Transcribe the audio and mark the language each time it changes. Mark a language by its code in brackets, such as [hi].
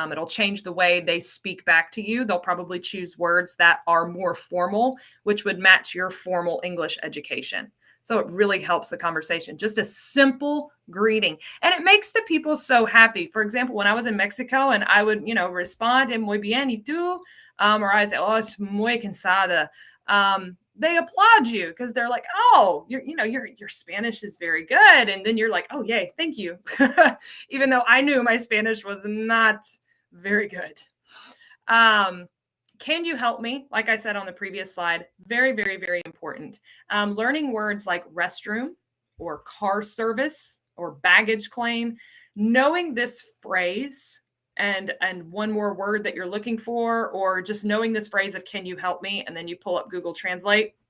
[en] It'll change the way they speak back to you. They'll probably choose words that are more formal, which would match your formal English education. So it really helps the conversation. Just a simple greeting. And it makes the people so happy. For example, when I was in Mexico and I would, respond en [es] muy bien, ¿y tú? [en] Or I'd say, oh, [es] es muy cansada. [en] They applaud you because they're like, oh, your Spanish is very good. And then you're like, oh, yay, thank you. Even though I knew my Spanish was not very good. Can you help me? Like I said on the previous slide, very, very, very important. Learning words like restroom or car service or baggage claim, knowing this phrase and one more word that you're looking for, or just knowing this phrase of can you help me? And then you pull up Google Translate.